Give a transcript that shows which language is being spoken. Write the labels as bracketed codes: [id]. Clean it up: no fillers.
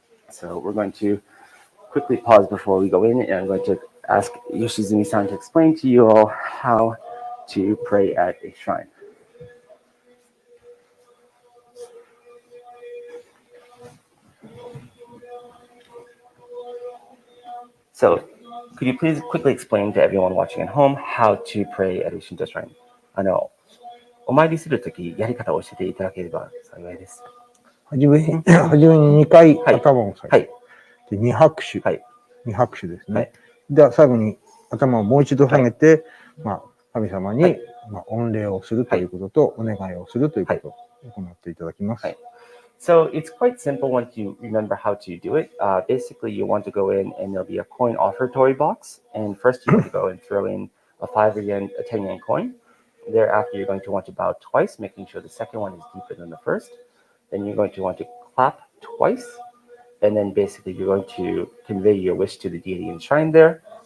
[en] So we're going to quickly pause before we go in, and I'm going to ask Yoshizumi-san to explain to you all how to pray at a shrine. So, could you please quickly explain to everyone watching at home how to pray at a Shinto shrine? [ja] お参りするとき、やり方を教えていただければ幸いです。はじめに2回頭を下げて、で2拍手、2拍手ですね。では最後に頭をもう一度下げて、まあ、神様に御礼をするということと、お願いをするということを行っていただきます。 [en] So it's quite simple once you remember how to do it. Basically, you want to go in and there'll be a coin offertory box. And first you want to go and throw in a 5 yen, a 10 yen coin. Thereafter, you're going to want to bow twice, making sure the second one is deeper than the first. Then you're going to want to clap twice. And then basically you're going to convey your wish to the deity enshrined there.